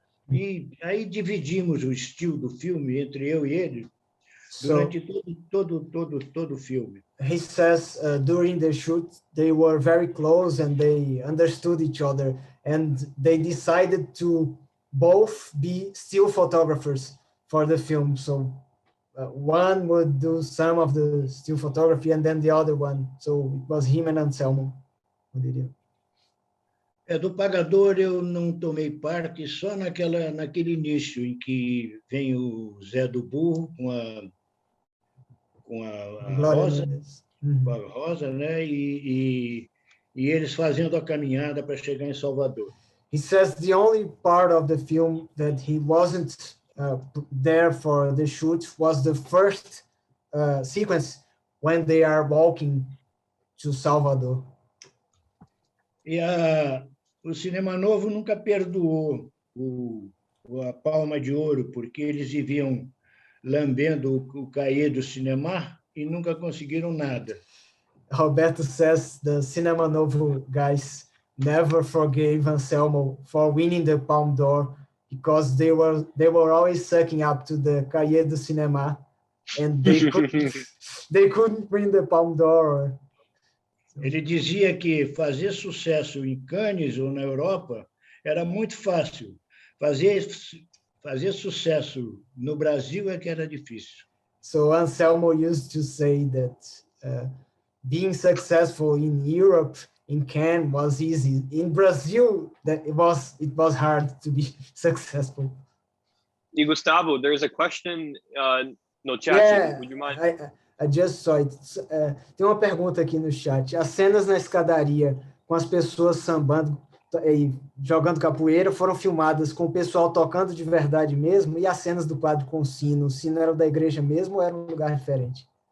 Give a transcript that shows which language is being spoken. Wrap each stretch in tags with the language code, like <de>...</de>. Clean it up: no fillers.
<pt>E aí dividimos o still do filme entre eu e ele durante todo o filme.</pt> <en>He says during the shoot, they were very close and they understood each other. And they decided to both be still photographers for the film. So one would do some of the still photography and then the other one. So it was him and Anselmo who did it.</en> <pt>Do Pagador eu não tomei parte só naquele início em que vem o Zé do Burro com a Rosa, com a Rosa, né? E eles fazendo a caminhada para chegar em Salvador.</pt> <en>He says the only part of the film that he wasn't there for the shoot was the first sequence when they are walking to Salvador.</en> <pt>E o Cinema Novo nunca perdoou a Palma de Ouro, porque eles viviam lambendo o cahier do cinema e nunca conseguiram nada.</pt> <en>Roberto says the Cinema Novo guys never forgave Anselmo for winning the Palme d'Or because they were always sucking up to the cahier do cinema and they couldn't win the Palme d'Or.</en> <pt>Ele dizia que fazer sucesso em Cannes ou na Europa era muito fácil. Fazer sucesso no Brasil é que era difícil.</pt> <en>So Anselmo used to say that being successful in Europe, in Cannes, was easy. In Brazil, that it was hard to be successful. E Gustavo, there's a question</en> <pt>no chat.</pt> <en>Yeah, Would you mind? I just saw it.</en> <pt>Tem uma pergunta aqui no chat. As cenas na escadaria com as pessoas sambando e jogando capoeira foram filmadas com o pessoal tocando de verdade mesmo, e as cenas do quadro com o sino era da igreja mesmo ou era um lugar diferente?</pt>